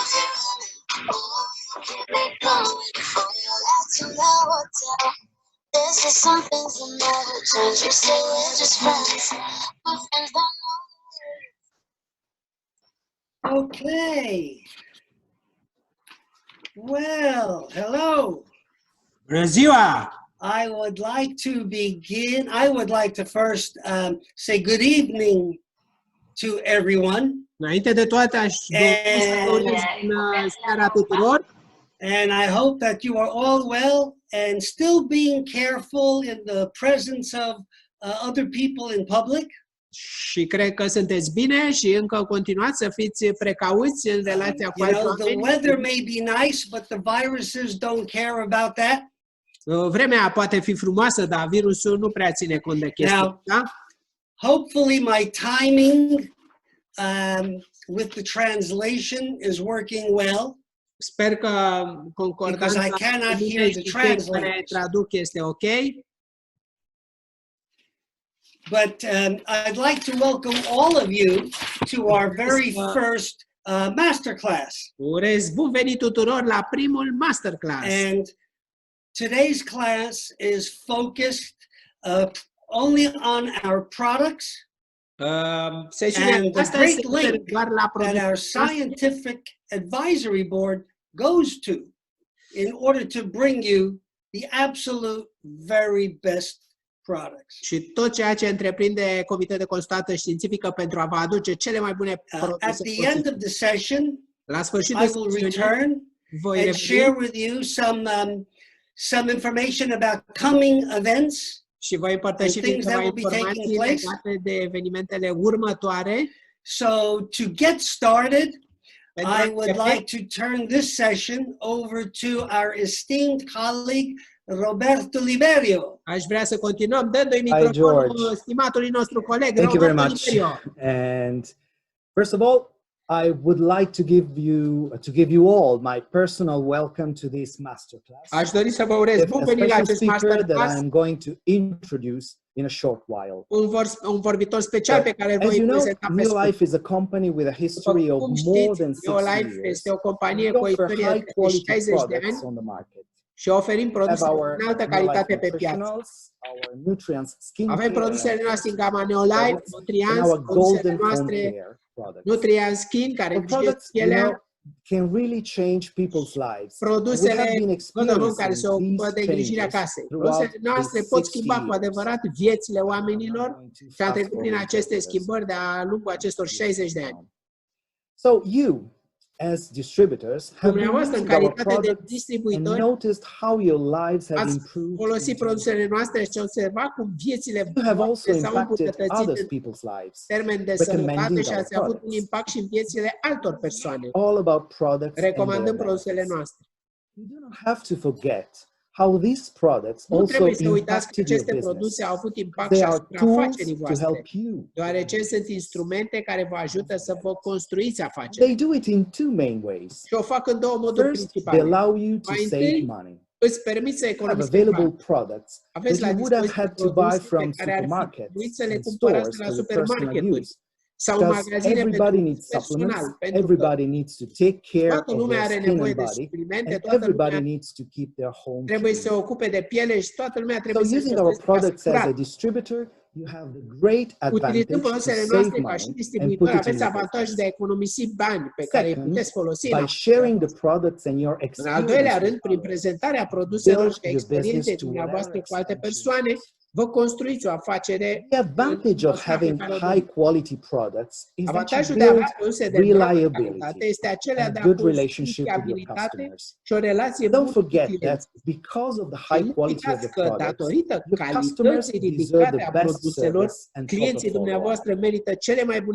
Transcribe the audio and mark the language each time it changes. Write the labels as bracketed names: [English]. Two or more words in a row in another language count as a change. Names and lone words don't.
[English] This is some things that never change. You say we're just friends, but friends don't know. Okay. Well, hello. [Romanian] Bună ziua! [English] I would like to begin. I would like to first say good evening to everyone. [Romanian] Înainte de toate, aș dori să vă urez bună seara tuturor. [English] And I hope that you are all well and still being careful in the presence of other people in public. [Romanian] Și cred că sunteți bine și încă continuați să fiți precauți în relația cu alți [English] The [Romanian] oameni. [English] weather may be nice, but the viruses don't care about that. [Romanian] Vremea poate fi frumoasă, dar virusul nu prea ține cont de chestia asta. [English] Hopefully my timing with the translation is working well. [Romanian] Sper că concordanța care traduc este ok. [English] But I'd like to welcome all of you to our very first masterclass. [Romanian] Urez bun venit tuturor la primul masterclass. [English] And today's class is focused only on our products and the great link that our scientific advisory board goes to in order to bring you the absolute very best products. [Romanian] Și tot ceea ce întreprinde Comitetul de Consultare Științifică pentru a vă aduce cele mai bune produse. [English] At the end of the session, [Romanian] la sfârșitul [English] I will return and share with you some information about coming events. [Romanian] Și voi împărtăși câteva informații legate de evenimentele următoare. [English] So to get started, I would like to turn this session over to our esteemed colleague Roberto Liberio. [Romanian] Aș vrea să continuăm dându-i microfonul stimatului nostru coleg [English] Thank you very [Romanian] Roberto [English] much. [Romanian] Liberio. [English] And first of all, I would like to give you all my personal welcome to this masterclass. [Romanian] Aș dori să vă urez bun venit la acest masterclass. [English] That I'm going to introduce in a short while. [Romanian] Un vorbitor special pe care îl voi prezenta pe scurt. [English] New Life is a company with a history of more than 60 years. [Romanian] Este o companie cu o istorie de 60 de ani și oferim produse de înaltă calitate pe piață. Avem produsele noastre în gama Neolife, Nutrians, produsele noastre Nutrian Skin, care îngrijesc pielea, [English] can really change people's lives. [Romanian] Produsele care se ocupă de îngrijirea casei. Produsele noastre pot schimba cu adevărat viețile oamenilor și am trecut prin aceste schimbări de-a lungul acestor 60 de ani. [English] So you, as distributors, have noticed how your lives have improved. [Romanian] Folosit produsele noastre și observat cum viețile voastre s-au îmbunătățit în termen de sănătate și ați avut un impact și în viețile altor persoane. Recomandăm produsele noastre. [English] You do not have to forget how these products also impacted your business. They are tools to help you. [Romanian] Deoarece sunt instrumente care vă ajută să vă construiți afaceri. [English] They do it in two main ways. [Romanian] Și o fac în două moduri principale. [English] They allow you to save money. [Romanian] Îți permit să economisești [English] available products that you would have had to buy from supermarkets and stores for your personal use. Because everybody needs supplements, everybody needs to take care of their skin and body, and everybody needs to keep their home clean. So using our products as a distributor, you have the great advantage to save money and put it in your business. Second, by sharing the products and your experience, build your business to whatever [Romanian] vă construiți o afacere. [English] The advantage of having high quality products is that you build reliability and good relationship with your customers. Don't forget that because of the high quality of the products, your customers deserve the best service and proper follow-up.